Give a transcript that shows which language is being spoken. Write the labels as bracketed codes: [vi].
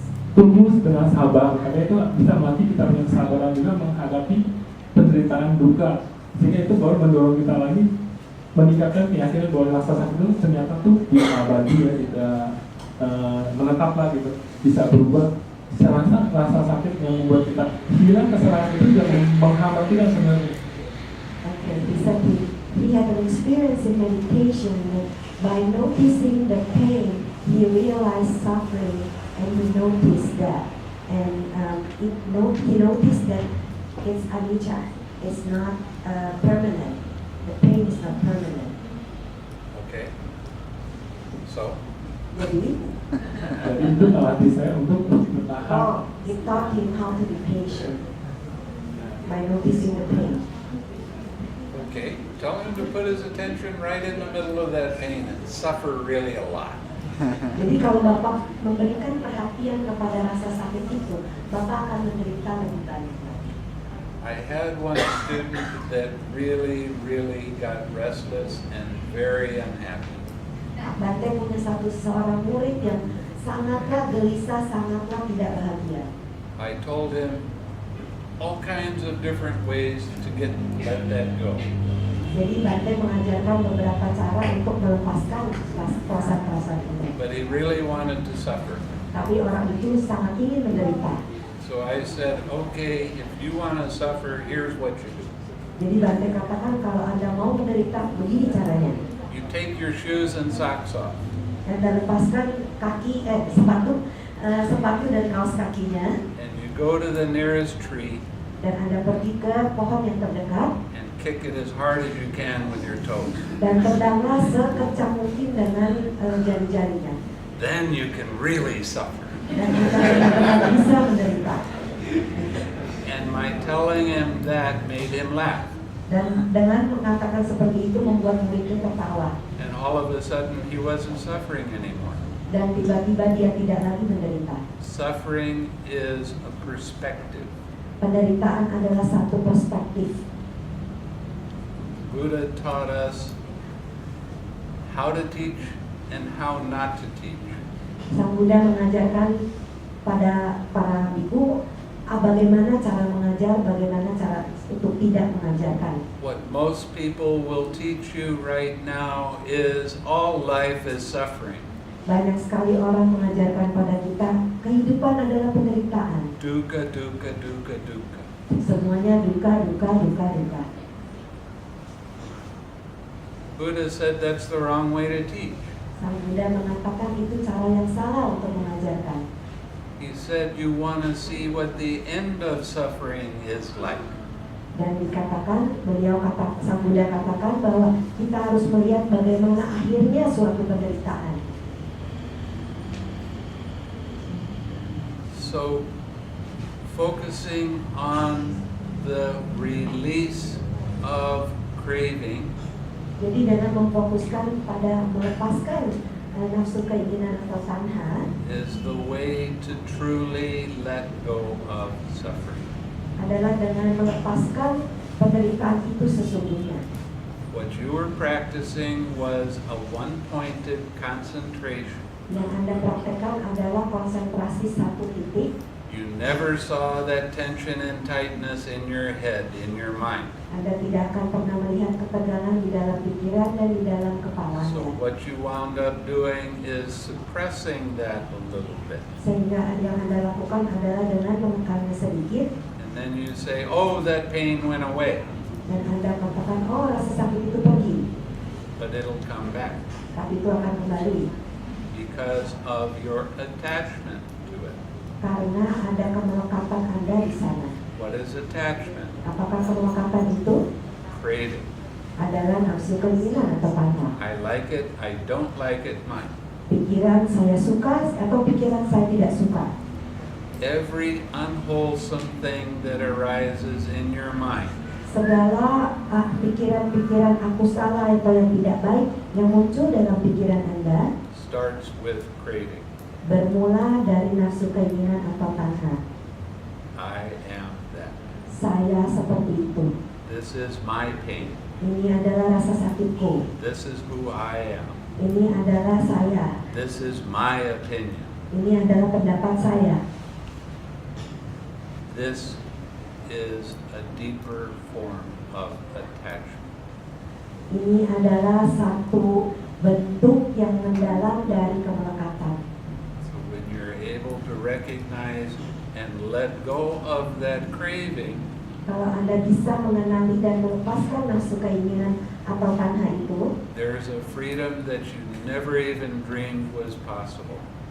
[id] tumbuh dengan sabar, karena itu bisa melatih kita punya kesabaran juga menghadapi penderitaan duka, sehingga itu baru mendorong kita lagi meningkatkan keyakinan bahwa rasa sakit itu ternyata tuh bisa abadi ya, tidak menetap lah gitu, bisa berubah. Saya rasa rasa sakit yang membuat kita hilang kesalahan itu juga menghambat kita sebenarnya. [en] Okay, bisa we have an experience in meditation that by noticing the pain, he realized suffering. And he noticed that, and he noticed that it's anicca, it's not permanent. The pain is not permanent. Okay. So? [id] Jadi itu melatih saya untuk bertahan. [en] He taught him how to be patient by noticing the pain. Okay. Tell him to put his attention right in the middle of that pain and suffer really a lot. [id] Jadi kalau Bapak memberikan perhatian kepada rasa sakit itu, Bapak akan menderita lebih banyak. [en] I had one student that really got restless and very unhappy. [id] Bhante punya seorang murid yang sangatlah gelisah, sangatlah tidak bahagia. [en] I told him all kinds of different ways to let that go. [id] Jadi Bhante mengajarkan beberapa cara untuk melepaskan perasaan-perasaan itu. [en] But he really wanted to suffer. [id] Tapi orang itu sangat ingin menderita. [en] So I said, okay, if you want to suffer, here's what you do. [id] Jadi Bhante katakan kalau Anda mau menderita, begini caranya. [en] You take your shoes and socks off. [id] Anda lepaskan sepatu dan kaos kakinya. [en] And you go to the nearest tree. [id] Dan Anda pergi ke pohon yang terdekat. [en] Kick it as hard as you can with your toes. [id] Dan tendanglah sekencang mungkin dengan jari-jarinya. [en] Then you can really suffer. [id] Dan Anda bisa menderita. [en] And my telling him that made him laugh. [id] Dan dengan mengatakan seperti itu membuat muridnya tertawa. [en] And all of a sudden he wasn't suffering anymore. [id] Dan tiba-tiba dia tidak lagi menderita. [en] Suffering is a perspective. [id] Penderitaan adalah satu perspektif. [en] Buddha taught us how to teach and how not to teach. [id] Sang Buddha mengajarkan pada para biku bagaimana cara mengajar, bagaimana cara untuk tidak mengajarkan. [en] What most people will teach you right now is all life is suffering. [id] Banyak sekali orang mengajarkan pada kita kehidupan adalah penderitaan. [pi] Dukkha, dukkha, dukkha, dukkha. [id] Semuanya duka, duka, duka, duka. [en] Buddha said that's the wrong way to teach. [id] Sang Buddha mengatakan itu cara yang salah untuk mengajarkan. [en] He said you want to see what the end of suffering is like. [id] Dan dikatakan, Sang Buddha katakan bahwa kita harus melihat bagaimana akhirnya suatu penderitaan. [en] So, focusing on the release of craving [id] Jadi dengan memfokuskan pada melepaskan nafsu keinginan atau tanha [en] is the way to truly let go of suffering. [id] adalah dengan melepaskan penderitaan itu sesungguhnya. [en] What you were practicing was a one-pointed concentration. [id] Yang Anda praktekkan adalah konsentrasi satu titik. [en] You never saw that tension and tightness in your head, in your mind. [id] Anda tidak akan pernah melihat ketegangan di dalam pikiran dan di dalam kepala [en] So [id] Anda. [en] what you wound up doing is suppressing that a little bit. [id] Sehingga yang Anda lakukan adalah dengan menekannya sedikit. [en] And then you say, oh, that pain went away. [id] Dan Anda katakan, oh rasa sakit itu pergi. [en] But it'll come back [id] Tapi itu akan kembali. [en] because of your attachment to it. [id] Karena ada kemelekatan Anda di sana. [en] What is attachment? [id] Apakah kemelekatan itu [en] Craving. [id] adalah nafsu keinginan atau tanha? [en] I like it, I don't like it, mine. [id] Pikiran saya suka atau pikiran saya tidak suka. [en] Every unwholesome thing that arises in your mind [id] Segala pikiran-pikiran aku salah atau yang tidak baik yang muncul dalam pikiran Anda [en] starts with craving. [id] bermula dari nafsu keinginan atau tanha. [en] I am that. [id] Saya seperti itu. [en] This is my pain. [id] Ini adalah rasa sakitku. [en] This is who I am. [id] Ini adalah saya. [en] This is my opinion. [id] Ini adalah pendapat saya. [en] This is a deeper form of attachment. [id] Ini adalah satu bentuk yang mendalam dari kemelekatan. [en] So when you're able to recognize and let go of that craving, [id] Kalau Anda bisa mengenali dan melepaskan nafsu keinginan atau tanha itu, [en] there's a freedom that you never even dreamed was possible.